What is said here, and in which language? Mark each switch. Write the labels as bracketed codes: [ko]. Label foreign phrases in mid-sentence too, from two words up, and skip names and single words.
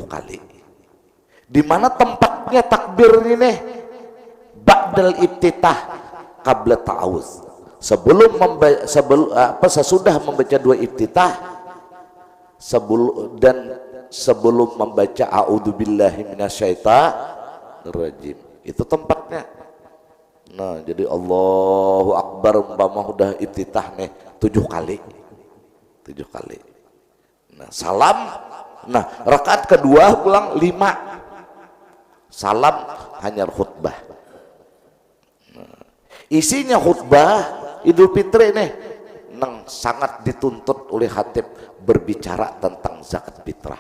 [id] Di mana tempat tempatnya takbir ini [ar] بعد الافتتاح قبل التعوذ. [id] Sesudah membaca dua iftitah sebelum membaca [ar] أعوذ بالله من الشيطان الرجيم. [id] Itu tempatnya. Nah, jadi [ar] الله أكبر [id] umpama udah iftitah nih 7 kali. 7 kali. Nah, salam. Nah, rakaat kedua pulang 5. Salam hanya khutbah. Nah, isinya khutbah Idul Fitri nih nang sangat dituntut oleh khatib berbicara tentang zakat fitrah.